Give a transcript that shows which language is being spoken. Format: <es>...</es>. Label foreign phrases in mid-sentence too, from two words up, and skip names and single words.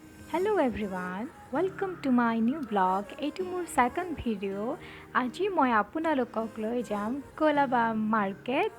<en>Hello everyone, welcome to my new vlog.</en> <as>Etu mur</as> <en>second video.</en> <as>Aji moi apunalokok loi jam Colaba market.</as>